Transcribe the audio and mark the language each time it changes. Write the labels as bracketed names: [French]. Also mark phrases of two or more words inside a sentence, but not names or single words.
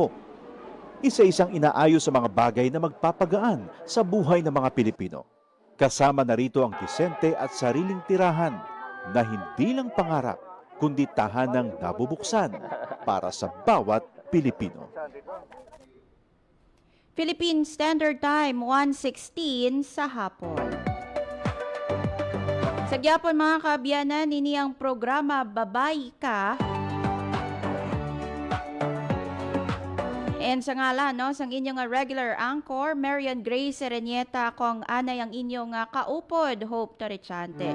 [Filipino] Isa-isang inaayos sa mga bagay na magpapagaan sa buhay ng mga Pilipino. Kasama na rito ang disente at sariling tirahan na hindi lang pangarap, kundi tahanang nabubuksan para sa bawat Pilipino. Philippine Standard Time, 1:16 sa hapon. [Hiligaynon] Sa gyapon mga kaabyanan, ini ang programa Babay Ka. And sa ngalan, no, sang inyong regular anchor, Marian Grace Serenieta, kung anay ang inyong kaupod, Hope Torrechante.